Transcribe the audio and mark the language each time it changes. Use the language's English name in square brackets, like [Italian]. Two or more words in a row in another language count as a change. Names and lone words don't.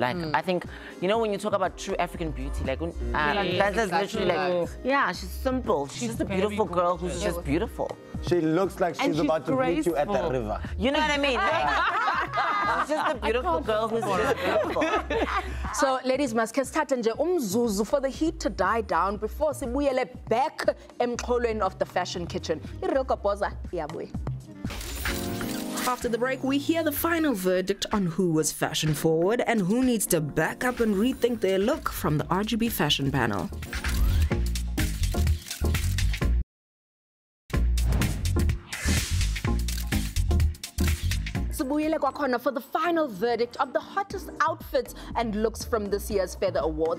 [English] Like, I think, you know, when you talk about true African beauty, like, that's literally like, she's simple. She's just a beautiful girl who's just beautiful. She looks like she's about to meet you at the river. You know what I mean? Like, she's just a beautiful girl who's just beautiful. So, ladies, [Zulu] maske start nje umzuzu [English] for the heat to die down before [Zulu] sibuyele back emxholweni [English] of the fashion kitchen. [Zulu] Ireal Kopoza iyabuya. [English] After the break, we hear the final verdict on who was fashion forward and who needs to back up and rethink their look from the RGB Fashion panel. For the final verdict of the hottest outfits and looks from this year's Feather Awards.